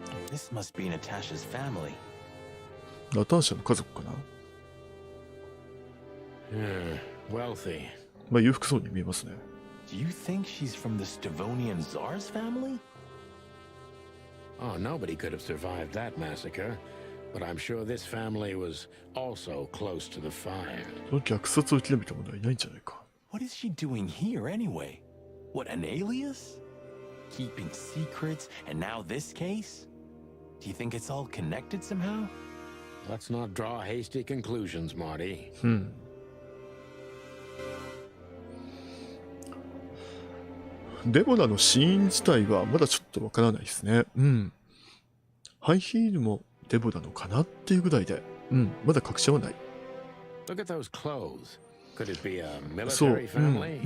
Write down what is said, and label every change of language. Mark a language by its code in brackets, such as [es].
[en] This must be Natasha's family. [ja] ナターシャの家族かな。 [en] Wealthy. [ja] まあ裕福そうに見えますね。 [en] Do you think she's from the Stavonian Tsar's family? Oh, nobody could have survived that massacre. but I'm sure this family was also close to the fire. [ja] その虐殺を生き延びた者はいないんじゃないか。 [en] What is she doing here anyway? What, an alias? Keeping secrets, and now this case? Do you think it's all connected somehow? Let's not draw hasty conclusions, Marty. [ja] デボラの死因自体はまだちょっとわからないですね。ハイヒールもデボラのかなっていうぐらいで、まだ確証はない。 [en] Look at those clothes. Could it be a [ja] そう、 [en] military family?